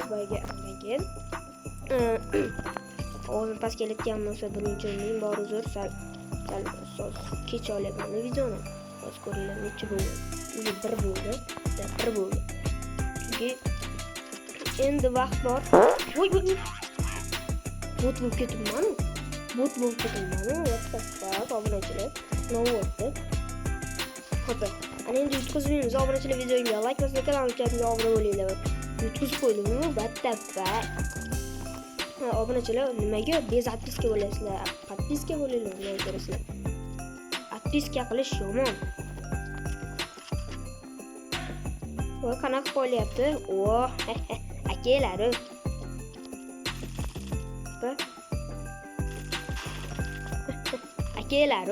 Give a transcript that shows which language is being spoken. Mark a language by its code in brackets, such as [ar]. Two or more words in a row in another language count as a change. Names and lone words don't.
[uz] Boyaga keyin ovozim past kelayotgan bo'lsa birinchining bor uzr sal kech olyapman videoni. O'z ko'ringlar necha bo'ldi? Bir bo'ldi. Bir bo'ldi. Chunki endi vaqt bor. Voy. Bot bo'lib ketibman. [en] What the fuck? [uz] Obunachilar. Nima bo'ldi? Xo'p. Ana endi yutqizmaymiz. Obunachilar videoga like bosib kanalimga obuna bo'linglar. Yutqizib qo'ydimmi? [en] What the fuck? [uz] Obunachilar nimaga [ru] без отписка [uz] bo'lasizlar? Atpiska bo'linglar, nima ko'rasizlar? Atpiska qilish yomon. Voy qanaqa qo'yapti? Oh, akalar. Akalar.